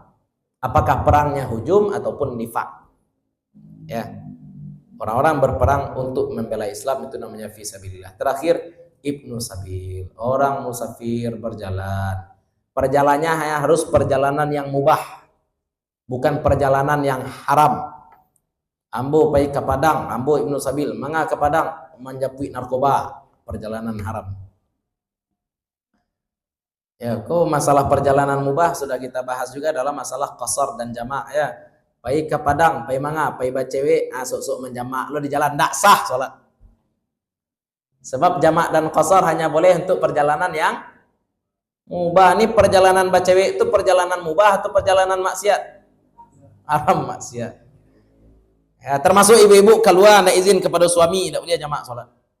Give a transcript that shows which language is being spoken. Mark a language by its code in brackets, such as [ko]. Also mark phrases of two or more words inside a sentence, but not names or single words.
[id] Apakah perangnya hujum ataupun nifak? Ya. Orang-orang berperang untuk membela Islam itu namanya fisabilillah. Terakhir, ibnu sabil, orang musafir berjalan. Perjalanannya harus perjalanan yang mubah, bukan perjalanan yang haram. [min] Ambo pai ke Padang, ambo ibnu sabil, manga ke Padang menjapui narkoba, perjalanan haram. [id] Ya, kok masalah perjalanan mubah sudah kita bahas juga dalam masalah qasar dan jamak ya. [min] Pai ke Padang, pai manga, pai bacewe, sok-sok menjamak lo di jalan ndak sah salat. [id] Sebab jamak dan qasar hanya boleh untuk perjalanan yang mubah. Ini perjalanan bacewe itu perjalanan mubah atau perjalanan maksiat? Haram maksiat. Ya, termasuk ibu-ibu keluar ndak izin kepada suami, ndak boleh jamak salat.